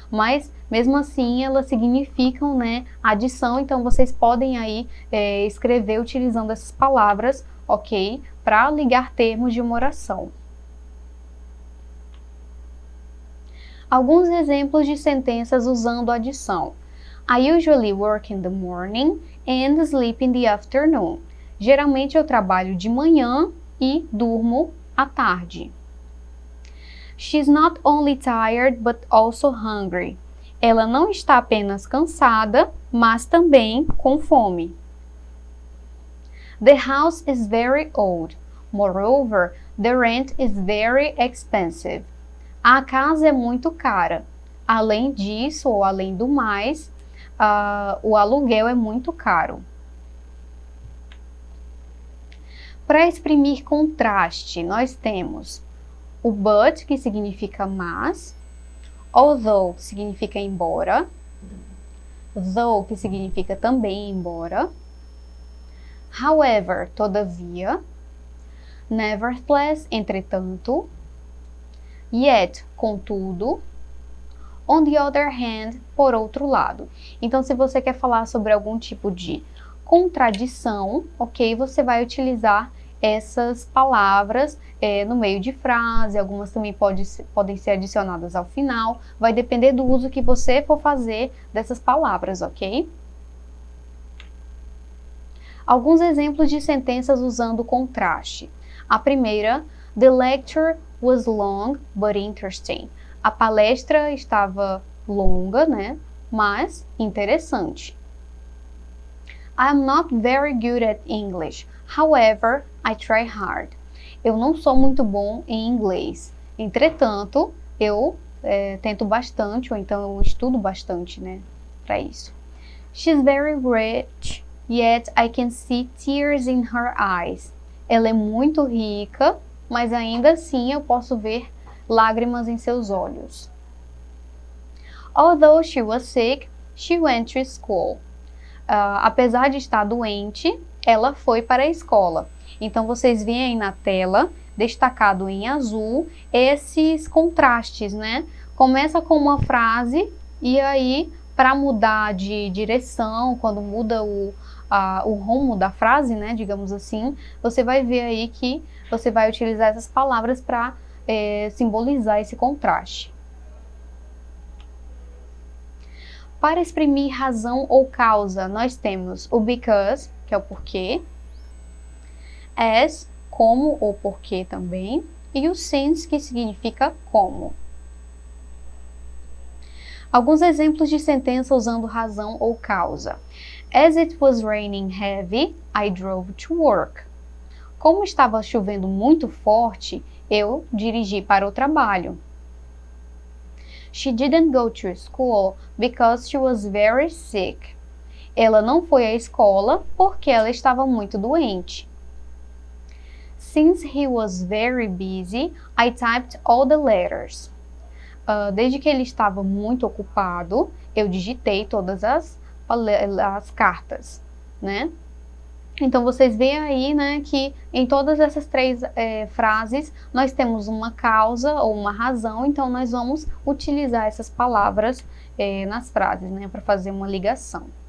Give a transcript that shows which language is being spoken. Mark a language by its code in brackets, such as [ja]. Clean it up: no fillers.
[pt] Mas, mesmo assim, elas significam, né, adição, então vocês podem aí escrever utilizando essas palavras, ok? Para ligar termos de uma oração. Alguns exemplos de sentenças usando adição. [en] I usually work in the morning and sleep in the afternoon. [pt] Geralmente eu trabalho de manhã e durmo à tarde. [en] She's not only tired but also hungry. [pt] Ela não está apenas cansada, mas também com fome. [en] The house is very old. Moreover, the rent is very expensive. [pt] A casa é muito cara. Além disso, ou além do mais, o aluguel é muito caro. Para exprimir contraste, nós temos o but, que significa mas, although, que significa embora, though, que significa também embora, however, todavia, nevertheless, entretanto, yet, contudo, [en] on the other hand, [pt] por outro lado. Então, se você quer falar sobre algum tipo de contradição, ok, você vai utilizar essas palavras no meio de frase, algumas também podem ser adicionadas ao final, vai depender do uso que você for fazer dessas palavras, ok? Alguns exemplos de sentenças usando contraste. A primeira, [en] the lecture was long but interesting. [pt] A palestra estava longa, né? Mas interessante. [en] I'm not very good at English. However, I try hard. [pt] Eu não sou muito bom em inglês. Entretanto, eu tento bastante, ou então eu estudo bastante, né? Para isso. [en] She's very rich, yet I can see tears in her eyes. [pt] Ela é muito rica, mas ainda assim eu posso ver lágrimas em seus olhos. [en] Although she was sick, she went to school. [pt] Apesar de estar doente, ela foi para a escola. Então, vocês veem aí na tela, destacado em azul, esses contrastes, né? Começa com uma frase e aí, para mudar de direção, quando muda o rumo da frase, né? Digamos assim, você vai ver aí que você vai utilizar essas palavras para simbolizar esse contraste. Para exprimir razão ou causa, nós temos o because, que é o porquê, as, como ou porquê também, e o since, que significa como. Alguns exemplos de sentença usando razão ou causa. [en] As it was raining heavy, I drove to work. [pt] Como estava chovendo muito forte, eu dirigi para o trabalho. [en] She didn't go to school because she was very sick. [pt] Ela não foi à escola porque ela estava muito doente. [en] Since he was very busy, I typed all the letters. [pt] Desde que ele estava muito ocupado, eu digitei todas as cartas, né? Então, vocês veem aí, né, que em todas essas três frases, nós temos uma causa ou uma razão, então nós vamos utilizar essas palavras nas frases, né, para fazer uma ligação.